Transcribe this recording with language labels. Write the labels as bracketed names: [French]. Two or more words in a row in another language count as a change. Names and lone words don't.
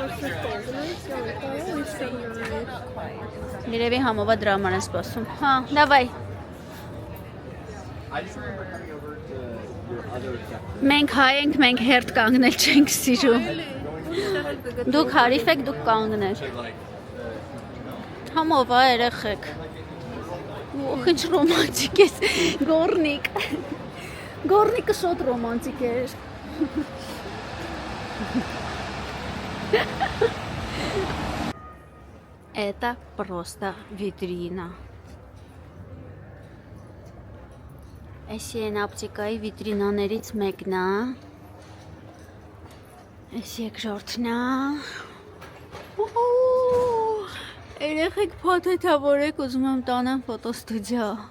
[Armenian] Երևի համովա դրաման են սպասում։ Հա, դավայ։ Մենք հայ ենք, մենք հերթ կանգնել չենք սիրում։ Դուք հարիվ եք, դուք կանգնել։ Համովա երեխեք։ Ох, ինչ ռոմանտիկ է, Գորնիկ։ Գորնիկը շատ ռոմանտիկ է։ [Russian] Это просто витрина. [Armenian] Էսի են ապտիկայի վիտրինաներից մեկն է։ Էսի երկրորդն է։ Երեխեք փոթեթավորեք, ուզում եմ տանեմ ֆոտոստուդիա։